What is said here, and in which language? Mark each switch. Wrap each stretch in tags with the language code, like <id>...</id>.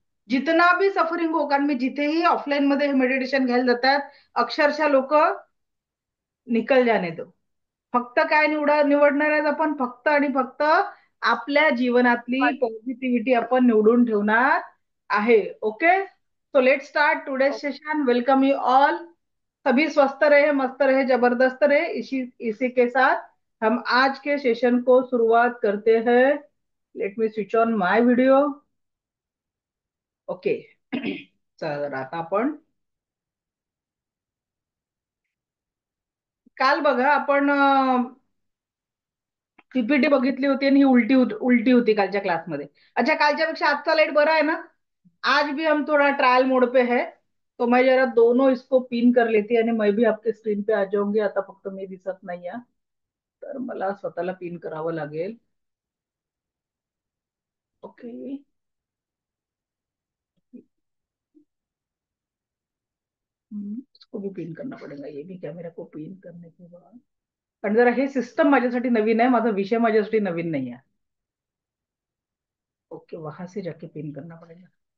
<hi>जितना भी सफरिंग हो,</hi> <mr>कारण मी जिथेही ऑफलाईन मध्ये हे मेडिटेशन घ्यायला जातात, अक्षरशः लोक</mr> <hi>निकल जाने दो.</hi> <mr>फक्त काय निवडणार आहेत आपण? फक्त आणि फक्त आपल्या जीवनातली पॉझिटिव्हिटी आपण निवडून ठेवणार आहे.</mr> <en>Okay. So let start today session. Welcome you all.</en> <hi>सभी स्वस्थ रहे, मस्त रहे, जबरदस्त रहे. इसी इसी के साथ हम आज के सेशन को शुरुआत करते हैं.</hi> <en>Let me switch on my video. Okay.</en> <mr>तर आता आपण काल बघा आपण पीपीटी बघितली होती आणि ही उलटी होती कालच्या क्लासमध्ये. अच्छा, कालच्या पेक्षा आजचा लाईट बरा है ना?</mr> <hi>आज भी हम थोड़ा ट्रायल मोड पे है. तो मैं जरा दोनों इसको पिन कर लेती आणि मैं भी आपके स्क्रीन पे आ जाऊंगी.</hi> <mr>आता फक्त मी दिसत नाहीये, तर मला स्वतःला पिन करावं लागेल.</mr> <en>Okay.</en> <hi>इसको भी पिन करना पड़ेगा, ये भी कैमरा को पिन करने के बाद.</hi> <mr>पण जरा हे सिस्टम माझ्यासाठी नवीन आहे, माझा विषय माझ्यासाठी नवीन नाही आहे.</mr> <hi>ओके, वहां से जाके पिन करना पड़ेगा.</hi>